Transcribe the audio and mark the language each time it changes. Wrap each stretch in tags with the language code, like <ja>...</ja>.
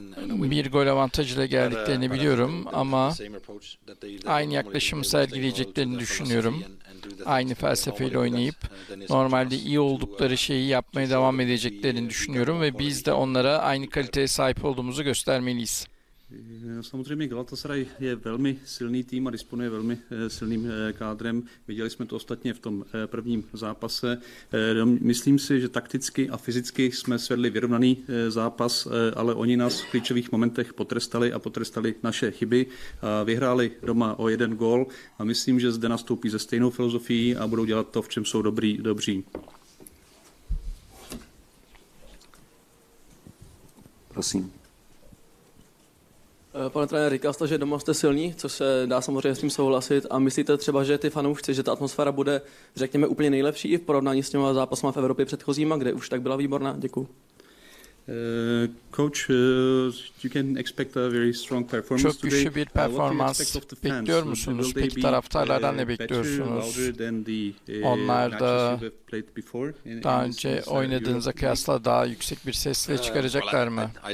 <tr>Bir gol avantajıyla geldiklerini biliyorum ama aynı yaklaşımı sergileyeceklerini düşünüyorum. Aynı felsefeyle oynayıp normalde iyi oldukları şeyi yapmaya devam edeceklerini düşünüyorum ve biz de onlara aynı kaliteye sahip olduğumuzu göstermeliyiz.</tr> <cs>Samozřejmě Galatasaray je velmi silný tým a disponuje velmi silným kádrem. Viděli jsme to ostatně v tom prvním zápase. Myslím si, že takticky a fyzicky jsme svedli vyrovnaný zápas, ale oni nás v klíčových momentech potrestali a potrestali naše chyby. Vyhráli doma o 1 gól a myslím, že zde nastoupí se stejnou filozofií a budou dělat to, v čem jsou dobří. Prosím. Pane trenér, říkal jste, že doma jste silní, co se dá samozřejmě s tím souhlasit. A myslíte třeba, že ty fanoušci, že ta atmosféra bude, řekněme, úplně nejlepší i v porovnání s těma zápasama v Evropě předchozíma, kde už tak byla výborná? Děkuji.</cs> <en>Coach, you can expect a very strong performance</en> <tr>Çok güçlü bir performans bekliyor musunuz? Peki taraftarlardan ne bekliyorsunuz? Onlar da daha önce oynadığınıza kıyasla daha yüksek bir sesle çıkaracaklar mı?</tr>